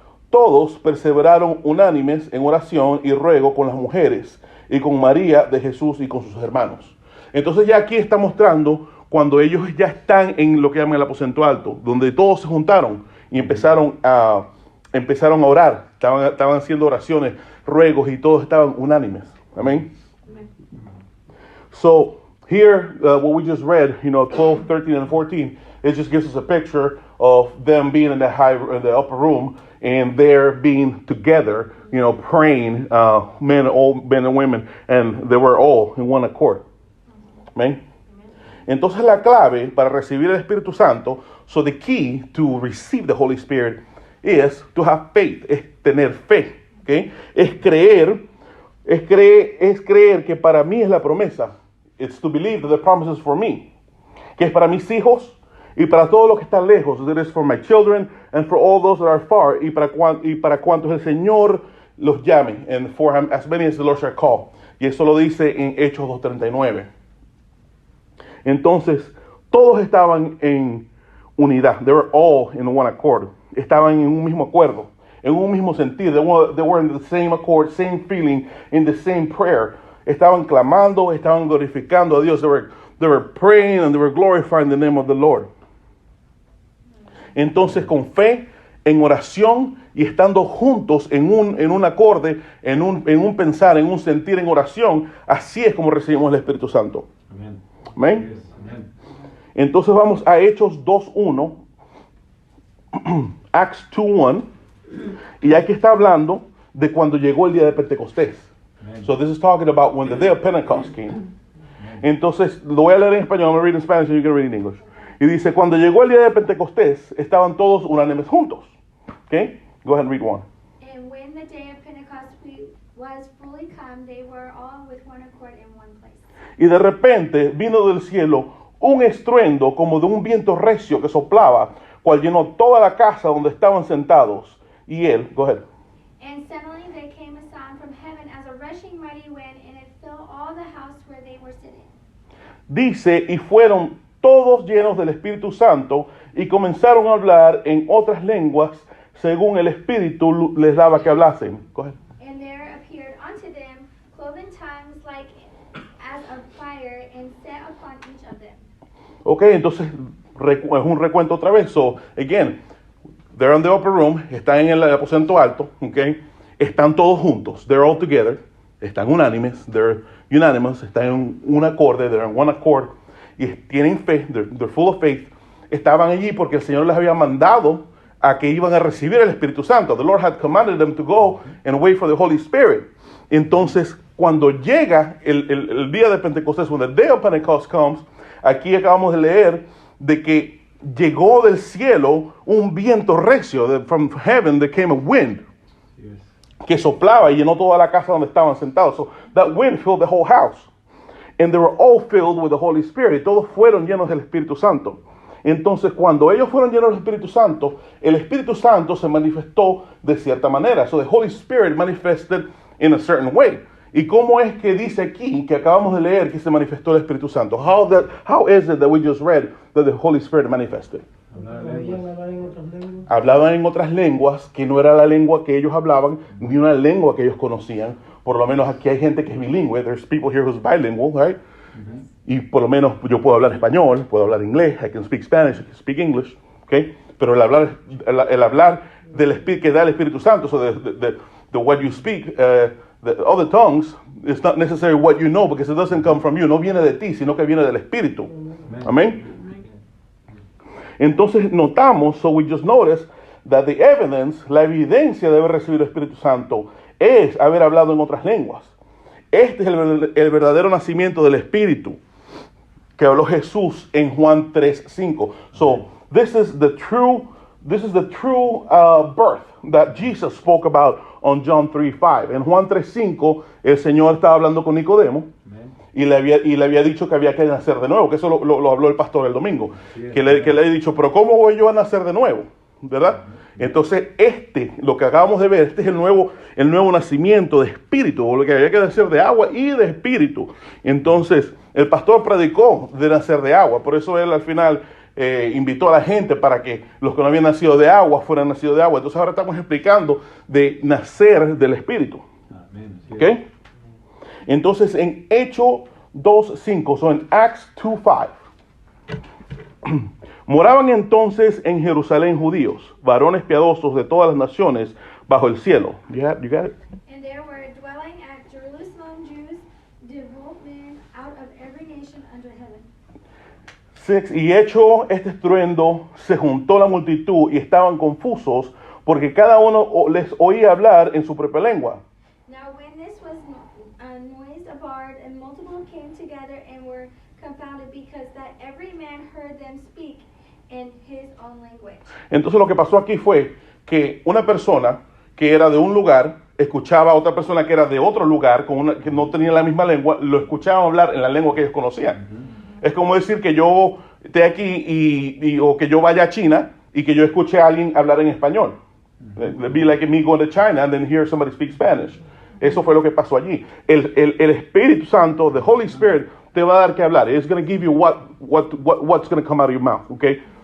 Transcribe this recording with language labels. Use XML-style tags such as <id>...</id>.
<es>Todos perseveraron unánimes en oración y ruego con las mujeres y con María de Jesús y con sus hermanos. Entonces ya aquí está mostrando cuando ellos ya están en lo que llaman el aposento alto, donde todos se juntaron y empezaron a orar, estaban haciendo oraciones, ruegos y todos estaban unánimes. Amén.</es> <en>So here, what we just read, 12, 13, and 14, it just gives us a picture of them being in the upper room and they're being together, praying, men and women, and they were all in one accord.</en> <es>Amén. Entonces la clave para recibir el Espíritu Santo,</es> <en>so the key to receive the Holy Spirit is to have faith,</en> <es>es tener fe, ¿okay? Es creer que para mí es la promesa.</es> <en>It's to believe that the promise is for me,</en> <es>que es para mis hijos y para todos los que están lejos.</es> <en>It is for my children and for all those that are far,</en> <es>y para cuantos el Señor los llame,</es> <en>and for as many as the Lord shall call.</en> <es>Y eso lo dice en Hechos 2:39. Entonces, todos estaban en unidad.</es> <en>They were all in one accord.</en> <es>Estaban en un mismo acuerdo, en un mismo sentido.</es> <en>They were in the same accord, same feeling, in the same prayer.</en> <es>Estaban clamando, estaban glorificando a Dios.</es> <en>They were praying and they were glorifying the name of the Lord.</en> <es>Entonces, con fe, en oración y estando juntos en un acorde, en un pensar, en un sentir, en oración, así es como recibimos el Espíritu Santo. Amén. Amén. Yes, amén. Entonces vamos a Hechos 2:1, Acts 2:1, y aquí está hablando de cuando llegó el día de Pentecostés. Amén.</es> <en>So this is talking about when the day of Pentecost came.</en> <es>Entonces, lo voy a leer en español,</es> <en>I'm going to read in Spanish and you can read in English.</en> <es>Y dice, cuando llegó el día de Pentecostés, estaban todos unánimes juntos.</es> <en>Okay? Go ahead and read one. And when the day of Pentecost was fully come, they were all with one accord in one place.</en> <es>Y de repente vino del cielo un estruendo como de un viento recio que soplaba, cual llenó toda la casa donde estaban sentados. Y él,</es> <en>go ahead. And suddenly there came a sound from heaven as a rushing mighty wind, and it filled all the house where they were sitting.</en> <es>Dice, y fueron todos llenos del Espíritu Santo y comenzaron a hablar en otras lenguas según el Espíritu les daba que hablasen.</es> <en>Go ahead. And there appeared unto them cloven tongues like as of fire, and set upon each of them.</en> <es>Ok, entonces es un recuento otra vez.</es> <en>So, again, they're in the upper room,</en> <es>están en el aposento alto,</es> <en>ok,</en> <es>están todos juntos,</es> <en>they're all together,</en> <es>están unánimes,</es> <en>they're unanimous,</en> <es>están en un acorde,</es> <en>they're in one accord,</en> <es>y tienen fe,</es> <en>they're full of faith.</en> <es>Estaban allí porque el Señor les había mandado a que iban a recibir el Espíritu Santo.</es> <en>The Lord had commanded them to go and wait for the Holy Spirit.</en> <es>Entonces, cuando llega el día de Pentecostés,</es> <en>when the day of Pentecost comes,</en> <es>aquí acabamos de leer de que llegó del cielo un viento recio,</es> <en>from heaven there came a wind, Yes.</en> <es>que soplaba y llenó toda la casa donde estaban sentados.</es> <en>So that wind filled the whole house. And they were all filled with the Holy Spirit.</en> <es>Todos fueron llenos del Espíritu Santo. Entonces, cuando ellos fueron llenos del Espíritu Santo, el Espíritu Santo se manifestó de cierta manera.</es> <en>So the Holy Spirit manifested in a certain way.</en> <es>¿Y cómo es que dice aquí, que acabamos de leer, que se manifestó el Espíritu Santo?</es> <en>How is it that we just read that the Holy Spirit manifested?</en> <es>Hablar ¿Podían lenguas. hablar en otras lenguas? Hablaban en otras lenguas que no era la lengua que ellos hablaban, ni una lengua que ellos conocían. Por lo menos aquí hay gente que es bilingüe.</es> <en>There's people here who's bilingual, right?</en> <es>Y por lo menos yo puedo hablar español, puedo hablar inglés,</es> <en>I can speak Spanish, I can speak English,</en> <es>okay? Pero el hablar del Espíritu que da el Espíritu Santo,</es> <en>so the what you speak, the other tongues, it's not necessarily what you know because it doesn't come from you,</en> <es>no viene de ti, sino que viene del Espíritu. Amén. Entonces notamos,</es> <en>so we just noticed that the evidence,</en> <es>la evidencia de haber recibido el Espíritu Santo es haber hablado en otras lenguas. Este es el verdadero nacimiento del Espíritu que habló Jesús en Juan 3:5.</es> <en>So this is the true birth that Jesus spoke about on John 3:5.</en> <es>En Juan 3:5 el Señor estaba hablando con Nicodemo y le había dicho que había que nacer de nuevo, que eso lo habló el pastor el domingo, que le había dicho, pero ¿cómo voy yo a nacer de nuevo? ¿Verdad? Entonces lo que acabamos de ver, este es el nuevo nacimiento de espíritu, lo que había que nacer de agua y de espíritu. Entonces el pastor predicó de nacer de agua, por eso él al final invitó a la gente para que los que no habían nacido de agua fueran nacidos de agua. Entonces ahora estamos explicando de nacer del espíritu. Amén. ¿Ok? Entonces en Hechos 2:5, so en Acts 2:5, moraban entonces en Jerusalén judíos, varones piadosos de todas las naciones bajo el cielo.</es> <en>You got it? And there were dwelling at Jerusalem Jews, devout men out of every nation under heaven.</en> <es>6, y hecho este estruendo, se juntó la multitud y estaban confusos porque cada uno les oía hablar en su propia lengua.</es> <en>Now when this was noised abroad, and multiple came together and were confounded, because that every man heard them speak in his own language.</en> <es>Entonces lo que pasó aquí fue que una persona que era de un lugar escuchaba a otra persona que era de otro lugar, que no tenía la misma lengua, lo escuchaban hablar en la lengua que ellos conocían. Es como decir que yo esté aquí o que yo vaya a China y que yo escuche a alguien hablar en español.</es> <en>It'd be like me going to China and then hear somebody speak Spanish.</en> <es>Eso fue lo que pasó allí. El Espíritu Santo,</es> <en>the Holy Spirit,</en> <es>te va a dar que hablar.</es> <en>It's going to give you what's going to come out of your mouth, okay?</en>